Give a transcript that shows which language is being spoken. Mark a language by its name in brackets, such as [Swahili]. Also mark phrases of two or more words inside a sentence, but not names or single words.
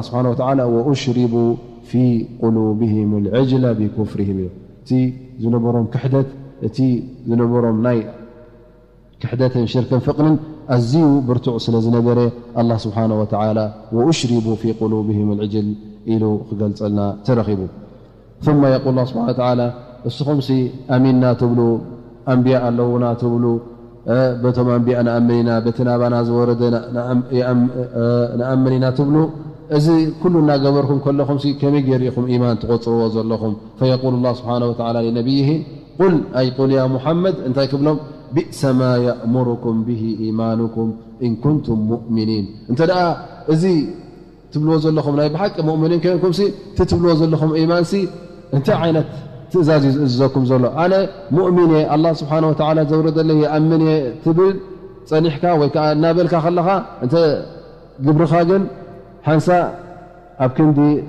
[Arabic] سبحانه وتعالى وأشربوا في قلوبهم العجل بكفرهم [Tigrinya] እዩ። እቲ ዝነበሮም ክሕደት እቲ ዝነበሮም ናይ ክሕደትን ሽርክን ፍቕርን ኣዝዩ ብርቱዕ ስለ ዝነበረ [Arabic] الله سبحانه وتعالى وأشربوا في قلوبهم العجل [Tigrinya] ኢሉ ክገልፀልና ተረኺቡ። [Arabic] ثم يقول الله سبحانه وتعالى [Tigrinya] እስኹምሲ ኣሚንና ትብሉ ኣንቢያ ኣለውና ትብሉ በቶም ኣንቢያ ንኣምኒና በቲ ናባና ዝወረደ ንኣምኒና ትብሉ እዚ ኩሉ እናገበርኩም ከለኹም ከመይ ገይርኢኹም ኢማን ትቆፅርዎ ዘለኹም [Arabic] فيقول الله سبحانه وتعالى لنبيه قل أي قل يا محمد [Tigrinya] እንታይ ክብሎም [Arabic] بئس ما يأمركم به إيمانكم إن كنتم مؤمنين [Tigrinya] እንተ ደኣ እዚ ትብልዎ ዘለኹም ናይ ብሓቂ ሙእሚኒን ኮይንኩም ትብልዎ ዘለኹም ኢማንሲ እንታይ ዓይነት ትእዛዝ ዝእዘኩም ዘሎ ኣነ ሙእሚን እየ [Arabic] الله سبحانه وتعالى [Tigrinya] ዘውረደለይ ኣምን እየ ትብል ፀኒሕካ ወይ ከዓ እናበልካ ከለኻ እንተ ግብርኻ ግን ሓንሳ ኣብ ክንዲ